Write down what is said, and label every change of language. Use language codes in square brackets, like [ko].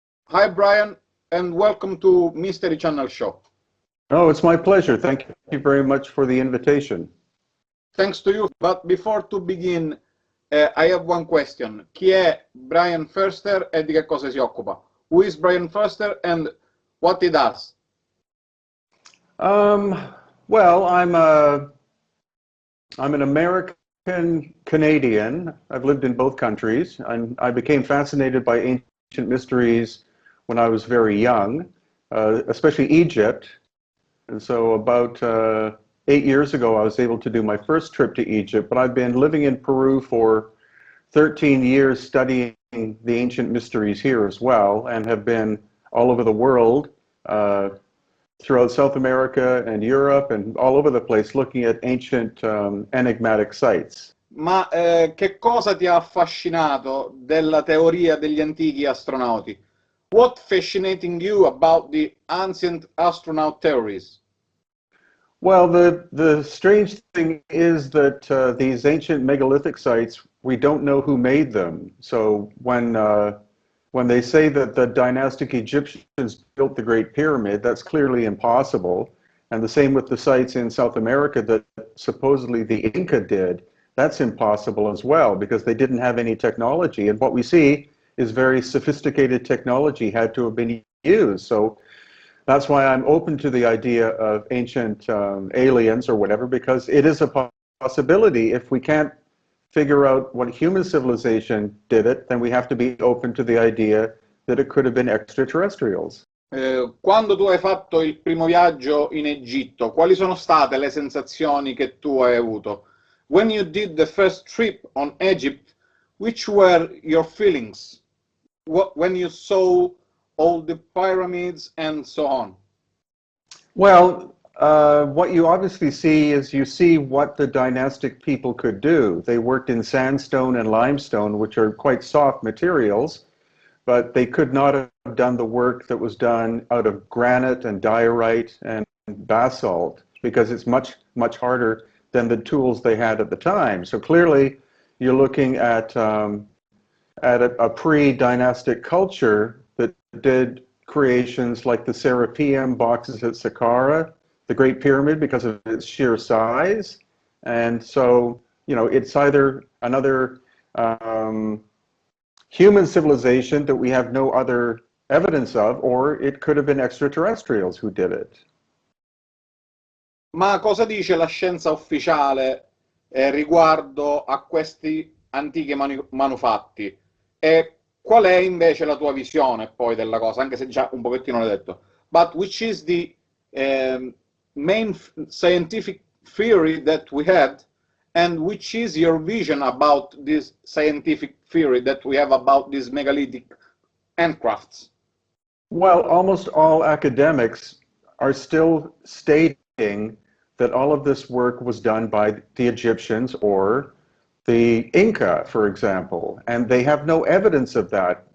[en] Hi Brian and welcome to Mystery Channel Show. Oh, it's my pleasure. Thank you very much for the invitation. Thanks to you, but before to begin, I have one question. [it] Chi è Brian Forster e di che cosa si occupa? [en] Who is Brian Forster and what he does? Well, I'm an American Canadian. I've lived in both countries. I became fascinated by ancient mysteries when I was very young, especially Egypt. And so about 8 years ago, I was able to do my first trip to Egypt, but I've been living in Peru for 13 years studying the ancient mysteries here as well, and have been all over the world, throughout South America and Europe and all over the place looking at ancient enigmatic sites. [it] Ma che cosa ti ha affascinato della teoria degli antichi astronauti? [en] What fascinating you about the ancient astronaut theories? Well, the strange thing is that these ancient megalithic sites, we don't know who made them. So when they say that the dynastic Egyptians built the Great Pyramid, that's clearly impossible. And the same with the sites in South America that supposedly the Inca did, that's impossible as well because they didn't have any technology. And what we see is very sophisticated technology had to have been used. So that's why I'm open to the idea of ancient aliens or whatever, because it is a possibility. If we can't figure out what human civilization did it, then we have to be open to the idea that it could have been extraterrestrials. [it] Quando tu hai fatto il primo viaggio in Egitto, quali sono state le sensazioni che tu hai avuto? [en] When you did the first trip on Egypt, which were your feelings? When you saw all the pyramids and so on? Well, what you obviously see is you see what the dynastic people could do. They worked in sandstone and limestone, which are quite soft materials, but they could not have done the work that was done out of granite and diorite and basalt because it's much, much harder than the tools they had at the time. So clearly you're looking at a pre-dynastic culture that did creations like the Serapeum boxes at Saqqara, the Great Pyramid because of its sheer size. And so, you know, it's either another human civilization that we have no other evidence of, or it could have been extraterrestrials who did it. [it] Ma cosa dice la scienza ufficiale riguardo a questi antichi manufatti? E qual è invece la tua visione poi della cosa, anche se già un pochettino l'hai detto? [en] But which is the main scientific theory that we had, and which is your vision about this scientific theory that we have about these megalithic handcrafts? Well, almost all academics are still stating that all of this work was done by the Egyptians or the Inca, for example, and they have no evidence of that.